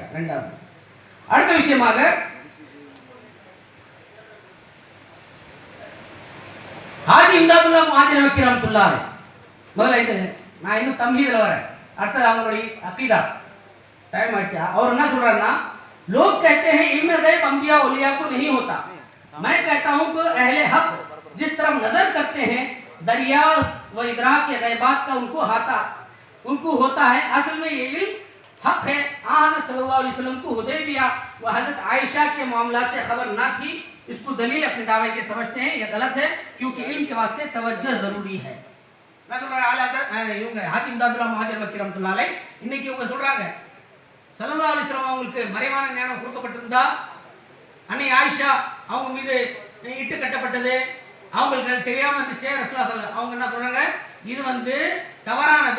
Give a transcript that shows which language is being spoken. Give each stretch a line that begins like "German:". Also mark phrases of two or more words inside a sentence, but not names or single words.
Tamil: இரண்டாவது அடுத்த விஷயமாக ஹாஜி இம்தாதுல்லா முஹாஜிர் மக்கி ரஹ்மத்துல்லாஹி முதல்ல இது நான் இன்னும் தம்ஹீதுல வரேன். அடுத்தது அவங்களுடைய அகீதா டைம் ஆயிடுச்சு. அவர் என்ன சொல்றாருன்னா,
Urdu: لوگ کہتے ہیں علم غیب انبیا اولیا کو نہیں ہوتا، میں کہتا ہوں کہ اہل حق جس طرف نظر کرتے ہیں دریا و ادراک کے غیبات کا ان کو ہوتا ہے. اصل میں یہ علم حق ہے. حضرت صلی اللہ علیہ وسلم کو حدیبیہ و حضرت عائشہ کے معاملہ سے خبر نہ تھی. اس کو دلیل اپنے دعوے کے سمجھتے ہیں، یہ غلط ہے کیونکہ علم کے واسطے توجہ ضروری ہے.
Tamil: நான் சொல்றேன் இவங்க ஹாஜி இம்தாதுல்லா முஹாஜிர் மக்கி
Arabic: رحمة الله عليه
Tamil: இன்னைக்கு இவங்க சொல்றாங்க
Arabic: صلى الله عليه وسلم
Tamil: அவங்களுக்கு மறைவான ஞானம் கொடுக்கப்பட்டிருந்தா அன்னை ஆயிஷா அவங்க மீது இட்டு கட்டப்பட்டது, அவங்களுக்கு அது தெரியாம இருந்துச்சு.
Arabic: رسول الله صلى الله
Tamil: அவங்க என்ன சொல்றாங்க, இது வந்து தவறானது.